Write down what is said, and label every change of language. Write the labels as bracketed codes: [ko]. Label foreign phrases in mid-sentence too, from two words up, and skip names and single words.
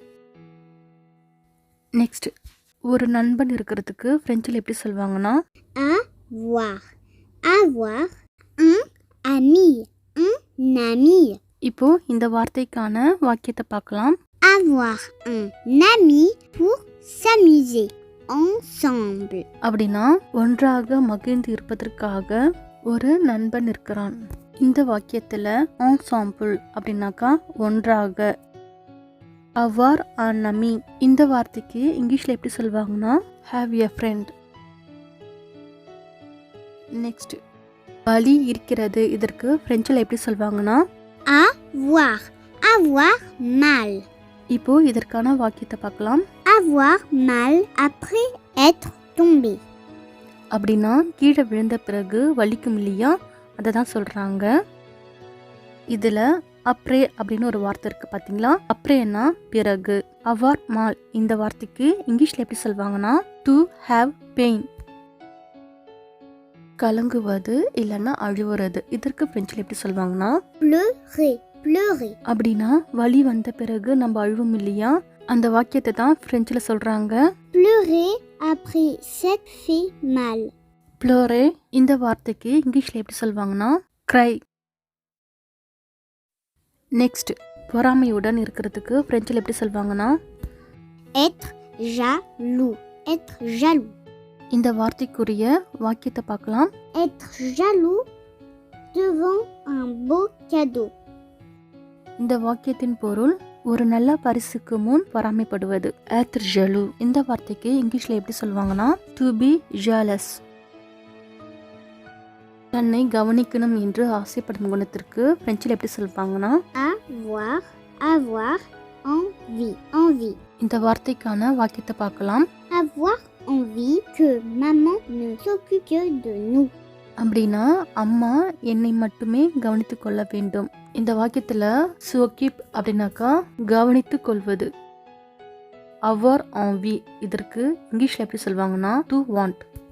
[ta] நெக்ஸ்ட் ஒரு நண்பன் இருக்கிறதுக்கு பிரெஞ்சில் எப்படி சொல்லுவாங்கன்னா [fr] Avoir, avoir un ami, un ami. [ta] இப்போ இந்த வார்த்தைக்கான வாக்கியத்தை பார்க்கலாம். [fr] Avoir un ami pour s'amuser. ensemble. [ta] அப்படின்னா ஒன்றாக மகிழ்ந்து இருப்பதற்காக ஒரு நண்பன் இருக்கிறான். இந்த வாக்கியத்தில் ensemble அப்படின்னாக்கா ஒன்றாக. [fr] avoir un ami [ta] இந்த வார்த்தைக்கு இங்கிலீஷில் எப்படி சொல்லுவாங்கன்னா [en] have a friend. [ta] நெக்ஸ்ட் வலி இருக்கிறது, இதற்கு பிரெஞ்சில் எப்படி சொல்லுவாங்கன்னா [fr] Avoir. Avoir mal. [ta] இப்போ இதற்கான வாக்கியத்தை பார்க்கலாம். [fr] Avoir mal après être tombé. [ta] அப்படின்னா கீழே விழுந்த பிறகு வலிக்கும் இல்லையா, அதை தான் சொல்கிறாங்க. இதில் அப்ரே அப்படின்னு ஒரு வார்த்தை இருக்குது பார்த்தீங்களா. அப்ரேன்னா பிறகு. [fr] avoir mal [ta] இந்த வார்த்தைக்கு இங்கிலீஷில் எப்படி சொல்லுவாங்கன்னா [en] to have pain. [ta] கலங்குவது இல்லைன்னா அழுவுறது, இதற்கு பிரெஞ்சில் எப்படி சொல்லுவாங்கன்னா [fr] Pleurer. Pleurer. [ta] அப்படின்னா வலி வந்த பிறகு நம்ம அழுவும் இல்லையா, அந்த வாக்கியத்தை தான் பிரெஞ்சில் சொல்கிறாங்க. [fr] Pleurer après s'être fait mal. [ta] ப்ளோரே இந்த வார்த்தைக்கு இங்கிலீஷில் எப்படி சொல்லுவாங்கன்னா க்ரை. நெக்ஸ்ட் பொறாமையுடன் இருக்கிறதுக்கு பிரெஞ்சில் எப்படி சொல்லுவாங்கன்னா [fr] Être jaloux. Être jaloux. [ta] இந்த வார்த்தைக்குரிய வாக்கியத்தை பார்க்கலாம். [fr] Être jaloux devant un beau cadeau. [ta] இந்த வாக்கியத்தின் பொருள் ஒரு நல்ல பரிசுக்கு முன் பொறாமைப்படுவது. [fr] être jaloux [ta] இந்த வார்த்தைக்கு இங்கிலீஷில் எப்படி சொல்லுவாங்கன்னா [en] to be jealous. [ta] தன்னை கவனிக்கணும் என்று ஆசைப்படும் குணத்திற்கு பிரெஞ்சில் எப்படி சொல்லுவாங்கன்னா [fr] Avoir. Avoir envie. Envie. [ta] இந்த வார்த்தைக்கான வாக்கியத்தை பார்க்கலாம். [fr] Avoir envie que maman ne s'occupe que de nous. [ta] அப்படின்னா அம்மா என்னை மட்டுமே கவனித்து கொள்ள வேண்டும். இந்த வாக்கியத்தில் சுவகிப் அப்படின்னாக்கா கவனித்து கொள்வது. [fr] avoir envie [ta] இதற்கு இங்கிலீஷில் எப்படி சொல்லுவாங்கன்னா [en] to want.